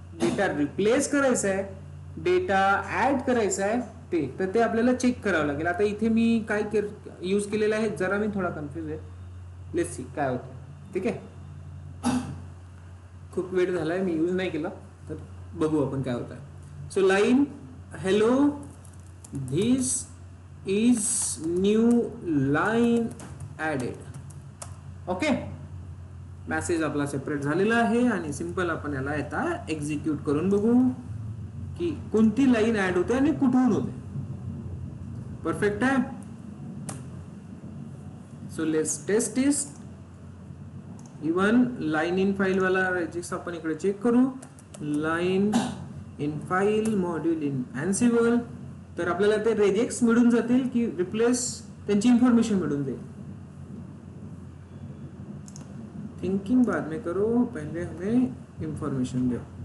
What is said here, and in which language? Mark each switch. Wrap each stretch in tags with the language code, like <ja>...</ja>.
<mr>Data replace करायचा आहे, data add करायचा आहे, तर ते आपल्याला चेक करावं लागेल. आता इथे मी काय यूज केलेलं आहे, जरा मी थोडा कन्फ्युज आहे.</mr> <en>let's see</en> <mr>काय होतं. ठीक आहे, खूप वेळ झालाय मी यूज नाही केला, तर बघू आपण काय होत आहे.</mr> <en>So line hello this is new line added.</en> <mr>Okay, message आपला सेपरेट झालेला आहे आणि सिंपल आपण याला आता एक्झिक्यूट करून बघू की कोणती लाईन ऍड होते आणि कुठून होते. परफेक्ट आहे.</mr> <en>So let's test this.</en> <mr>Even line in file वाला रेजिक्स आपण इकडे चेक करू.</mr> <en>Line in file module in Ansible.</en> <mr>तर आपल्याला ते रेजिक्स मिळून जातील की रिप्लेस, त्यांची इन्फॉर्मेशन मिळून जाईल.</mr> <hi>थिंकिंग बाद में करो, पहले हमें इंफॉर्मेशन दो.</hi>